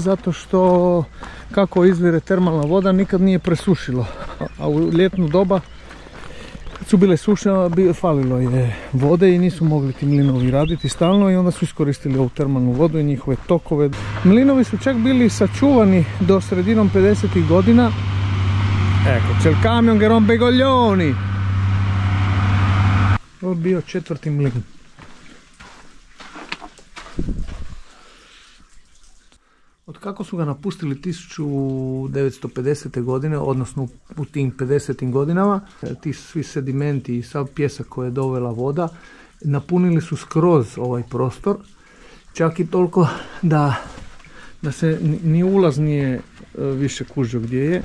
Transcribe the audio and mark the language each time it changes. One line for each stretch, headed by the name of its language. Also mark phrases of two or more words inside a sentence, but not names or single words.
Croatian: Zato što kako izvire termalna voda nikad nije presušilo. A u ljetnu doba kad su bile suše falilo je vode i nisu mogli ti mlinovi raditi stalno i onda su iskoristili ovu termalnu vodu i njihove tokove. Mlinovi su čak bili sačuvani do sredinom 50. godina.
Italian: Ecco, c'è il camion che rompe i coglioni!
Croatian: Ovo je bio 4. mlin. Od kako su ga napustili 1950. godine, odnosno u tim 50. godinama, ti svi sedimenti i sav pjesak koje je dovela voda, napunili su skroz ovaj prostor, čak i toliko da se ni ulaz nije više kužio gdje je.